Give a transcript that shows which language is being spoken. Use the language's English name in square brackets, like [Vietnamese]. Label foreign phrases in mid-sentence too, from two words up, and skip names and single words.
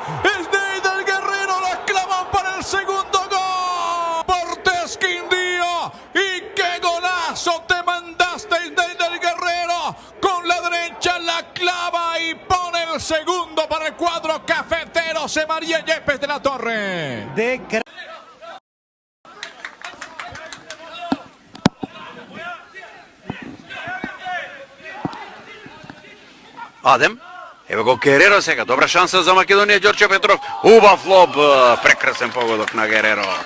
[Spanish] Schneider Guerrero la clava para el segundo gol. Deportes Quindío. Y qué golazo te mandaste, Schneider Guerrero. Con la derecha la clava y pone el segundo para el cuadro cafetero. Se María Yepes de la Torre. [Macedonian] Адем, ево го Гереро сега, добра шанса за Македонија, Ѓорче Петров, убав лоб, прекрасен погодок на Гереро.